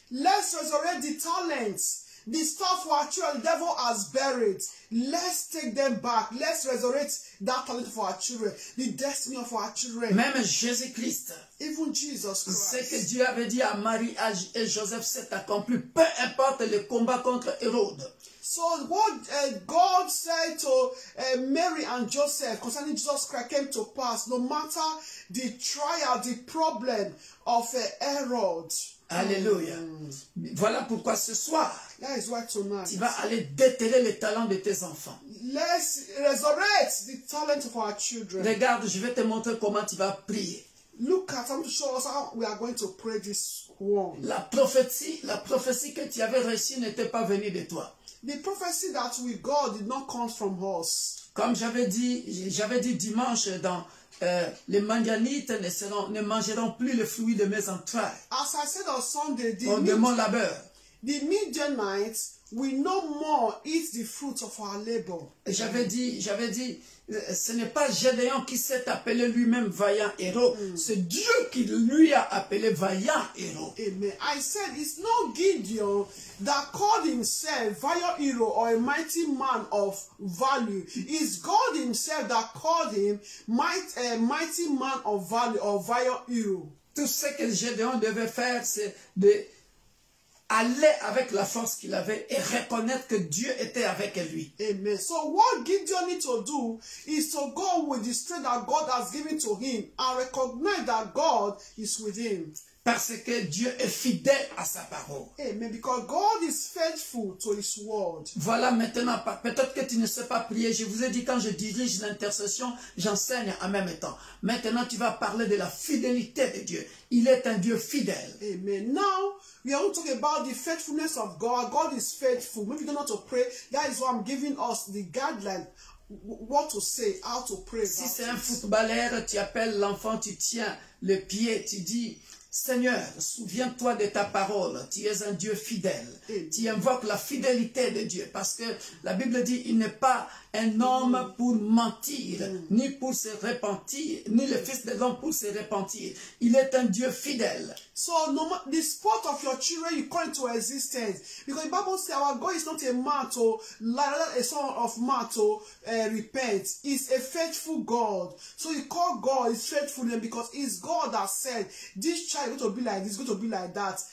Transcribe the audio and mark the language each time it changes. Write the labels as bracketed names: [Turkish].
[English] Let's resurrect the talents. The stuff our children, the devil has buried. Let's take them back. Let's resurrect that talent for our children. The destiny of our children. [French] Même Jésus-Christ. [English] Even Jesus Christ. [French] Ce que Dieu avait dit à Marie et Joseph s'est accompli. Peu importe le combat contre Hérode. [English] So what God said to Mary and Joseph concerning Jesus Christ came to pass. No matter the trial, the problem of Herod. [French] Alléluia. Voilà pourquoi ce soir, [English] that is why tonight, [French] tu vas aller déterrer les talents de tes enfants. [English] Let's resurrect the talent of our children. [French] Regarde, je vais te montrer comment tu vas prier. [English] Look at them to show us how we are going to pray this one. [French] La prophétie que tu avais reçue n'était pas venue de toi. [English] The prophecy that we got did not come from us. [French] Comme j'avais dit dimanche dans les Madianites ne mangeront plus le fruit de mes entrailles. [English] As I said on Sunday, [French] de mon labeur. [English] the Midianites will no more eat the fruit of our labor. [French] J'avais dit, ce n'est pas Gédéon qui s'est appelé lui-même vaillant héros, c'est Dieu qui lui a appelé vaillant héros. Amen. [English] I said it's not Gideon that called himself valiant hero or a mighty man of value. It's God himself that called him mighty man of value or valiant hero. [French] Tout ce que Gédéon devait faire, c'est de aller avec la force qu'il avait et reconnaître que Dieu était avec lui. Amen. [English] So what Gideon needs to do is to go with the strength that God has given to him and recognize that God is with him. [French] Parce que Dieu est fidèle à sa parole. Amen. [English] Because God is faithful to his word. [French] Voilà maintenant, peut-être que tu ne sais pas prier. Je vous ai dit quand je dirige l'intercession, j'enseigne en même temps. Maintenant, tu vas parler de la fidélité de Dieu. Il est un Dieu fidèle. Amen. [English] Now, we are going to talk about the faithfulness of God. God is faithful. Maybe you don't know how to pray. That is why I'm giving us the guideline. What to say, how to pray. [French] Si c'est un footballeur, tu appelles l'enfant, tu tiens le pied, tu dis... Seigneur, souviens-toi de ta parole, tu es un Dieu fidèle. Tu invoques la fidélité de Dieu parce que la Bible dit il n'est pas un homme pour mentir, ni pour se repentir, ni le fils de l'homme pour se repentir. Il est un Dieu fidèle. [English] So the spot of your children you call into existence. Because the Bible says our God is not a man to lie, a son of man to repent. He's a faithful God. So you call God is faithful because it's God that said this child is going to be like this, going to be like that.